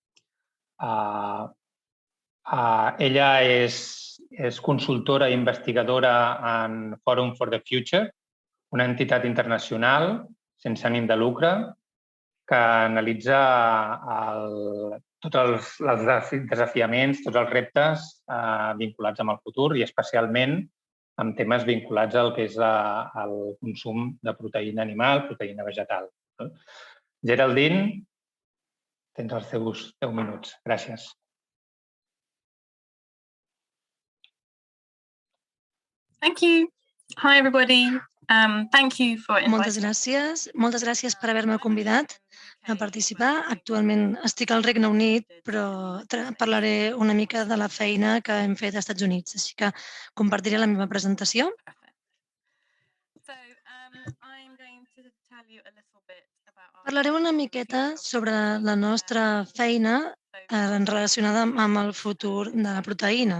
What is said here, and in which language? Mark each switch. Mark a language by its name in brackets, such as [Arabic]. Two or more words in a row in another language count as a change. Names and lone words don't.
[Catalan] Ella és consultora i investigadora en Forum for the Future, una entitat internacional sense ànim de lucre que analitza tots els desafiaments, tots els reptes vinculats amb el futur i especialment amb temes vinculats al que és el consum de proteïna animal, proteïna vegetal. Geraldine, tens els teus 10 minuts. Gràcies. [English] Thank you. Hi, everybody. Thank you for inviting me. [Catalan] Moltes gràcies per haver-me convidat a participar. Actualment estic al Regne Unit, però parlaré una mica de la feina que hem fet als Estats Units, així que compartiré la meva presentació. Parlaré una miqueta sobre la nostra feina relacionada amb el futur de la proteïna.